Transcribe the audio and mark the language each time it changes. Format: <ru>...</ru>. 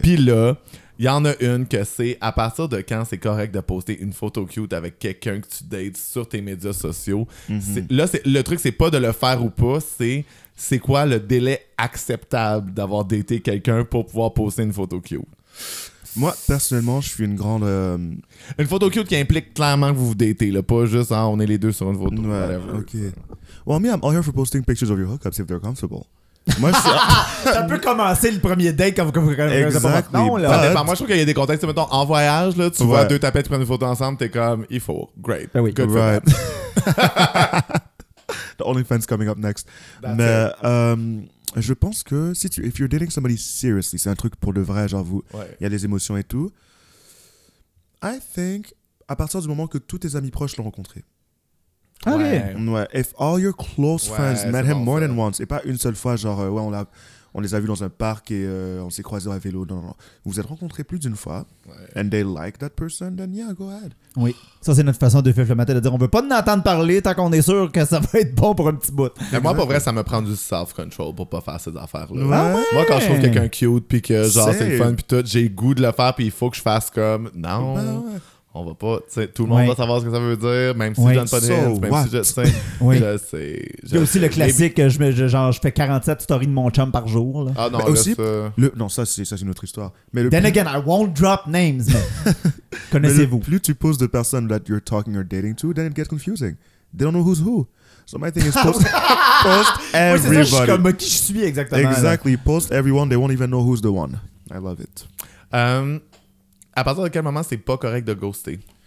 <fr>Puis là, il y en a une que c'est à partir de quand c'est correct de poster une photo cute avec quelqu'un que tu dates sur tes médias sociaux. Mm-hmm. Le truc, c'est pas de le faire ou pas, c'est quoi le délai acceptable d'avoir daté quelqu'un pour pouvoir poster une photo cute. Moi, personnellement, je suis une grande... Une photo cute qui implique clairement que vous vous datez, là, pas juste hein, on est les deux sur une photo. Ouais, whatever. Ok.</fr> <en>Well, me, I'm all here for posting pictures of your hookups if they're comfortable.</en> <fr>Moi, je suis... Ça peut commencer le premier date quand vous commencez à parler. Non, là. Moi, je trouve qu'il y a des contextes, mettons, en voyage, là, tu vois deux tapettes prendre une photo ensemble, t'es comme, il faut, great. Ben oui.</fr> <en>Good for that. The OnlyFans coming up next. That's</en> <fr>mais je pense que si tu,</fr> <en>if you're dating somebody seriously,</en> <fr>c'est un truc pour de vrai, genre vous, il y a des émotions et tout.</fr> <en>I think</en> <fr>à partir du moment que tous tes amis proches l'ont rencontré. Ouais.</fr> <en>If all your close friends met him more than once,</en> <fr>et pas une seule fois, genre ouais on les a vus dans un parc et on s'est croisés à vélo. Non. Vous êtes rencontrés plus d'une fois. Ouais.</fr> <en>And they like that person, then yeah, go ahead.</en> <fr>Oui. Ça, c'est notre façon de faire le matin, de dire on veut pas entendre parler tant qu'on est sûr que ça va être bon pour un petit bout. Mais moi, pour vrai, ça me prend du self-control pour pas faire ces affaires-là. Ah ouais. Moi, quand je trouve quelqu'un cute puis que genre c'est le fun puis tout, j'ai le goût de le faire puis il faut que je fasse comme non. Ben, on va pas, tu sais, tout le monde va savoir ce que ça veut dire, même si je donne pas de hits, Il y a aussi le classique, je fais 47 stories de mon chum par jour. Là. Ah non, mais aussi, c'est une autre histoire. Mais</fr> <en>Again, I won't drop names.</en> <fr>Connaissez-vous. Mais le plus tu poses de personnes</fr> <en>that you're talking or dating to, then it gets confusing. They don't know who's who. So my thing is post everybody.</en> <fr>Oui, c'est ça, je suis comme, qui je suis exactement.</fr> <en>Exactly, post everyone, they won't even know who's the one. I love it.</en> <fr>À partir de quel moment c'est pas correct de ghoster?</fr>